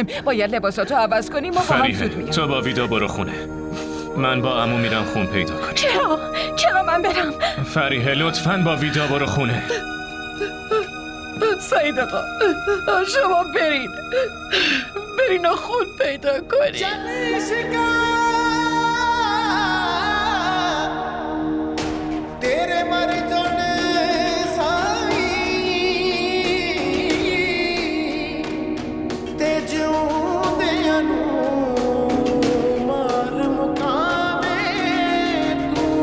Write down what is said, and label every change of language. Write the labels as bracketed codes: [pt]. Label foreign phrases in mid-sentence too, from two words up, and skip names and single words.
[fa] باید لباساتو عوض کنیم و با هم زود میگم. تو با ویدا برو خونه. من با عمو میرم خون پیدا کنم. چرا من برم؟ فریحه لطفاً با ویدا برو خونه. سعید آقا شما برین و خون پیدا کنید. [pa] ਤੇਰੇ ਮਰ ਜਾਣੇ ਸਾਈਂ ਤੇ ਜਿਊਂਦਿਆਂ ਨੂੰ ਮਾਰ ਮੁਕਾਵੇ ਤੂੰ